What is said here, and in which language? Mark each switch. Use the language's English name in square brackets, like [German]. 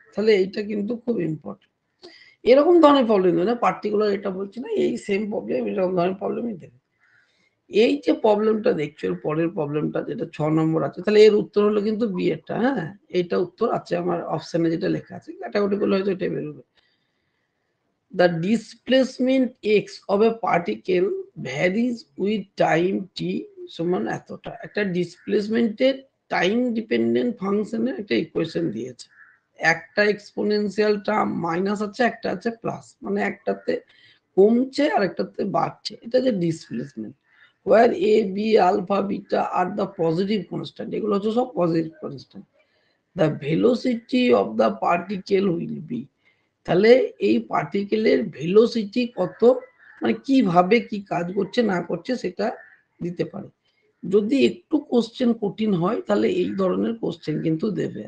[Bangla] তাহলে এইটা কিন্তু খুব ইম্পর্টেন্ট। এরকম ধরনের প্রবলেম দেবে না, পার্টিকুলার এটা বলছি না, এই সেম প্রবলেম এরকম ধরনের প্রবলেমই দেবে। এই যে প্রবলেমটা দেখছো, এর পরের প্রবলেমটা যেটা 6 নম্বর আছে, তাহলে এর উত্তর হলো কিন্তু বি এরটা। হ্যাঁ, এইটা উত্তর আছে আমার অপশনে যেটা লেখা আছে, কাটাকুটি করলে হয়তো এটা বেরোবে। [English] The displacement x of a particle varies with time t [Bangla] সমান এতটা। একটা ডিসপ্লেসমেন্টের টাইম ডিপেন্ডেন্ট ফাংশনের একটা ইকুয়েশন দিয়েছে। একটা এক্সপোনেনশিয়াল টার্ম মাইনাস আছে, একটা আছে প্লাস, মানে একটাতে কমছে আর একটাতে বাড়ছে, এটা যে displacement. [English] where a b alpha beta are the positive constant, [Bangla] এগুলো হচ্ছে সব positive constant. [English] the velocity of the particle will be, [Bangla] তাহলে এই পার্টিকেলের ভেলোসিটি কত, মানে কিভাবে কি কাজ করছে না করছে সেটা দিতে পারে। যদি একটু কোশ্চেন কঠিন হয় তাহলে এই ধরনের কোশ্চেন কিন্তু দেবে।